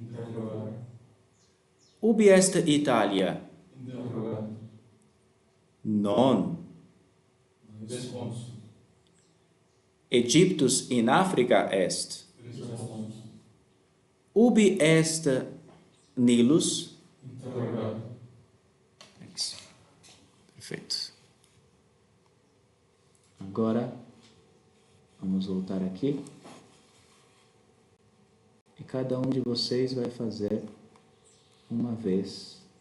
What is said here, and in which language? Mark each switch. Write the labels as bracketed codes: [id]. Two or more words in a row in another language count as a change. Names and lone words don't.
[la] Ubi est Italia? Non. Egyptus in Africa est. Ubi est Nilus? [pt] Perfeito. Agora, vamos voltar aqui. E cada um de vocês vai fazer uma vez.